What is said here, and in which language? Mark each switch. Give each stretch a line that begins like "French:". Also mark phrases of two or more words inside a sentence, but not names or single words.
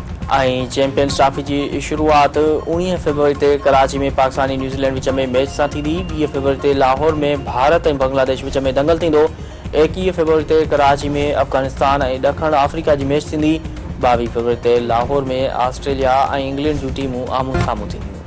Sindhi: चैंपियंस ट्रॉफी की शुरुआत 19 फरवरी ते कराची में पाकिस्तानी न्यूजीलैंड विच में मैच सां थींदी। 20 फरवरी ते लाहौर में भारत और बांग्लादेश विच में दंगल थींदो। 21 फरवरी ते कराची में अफगानिस्तान और ॾखण अफ्रीका की मैच थींदी। 22 फरवरी ते लाहौर में ऑस्ट्रेलिया और इंग्लैंड जूं टीमूं आम्हूं साम्हूं थींदियूं।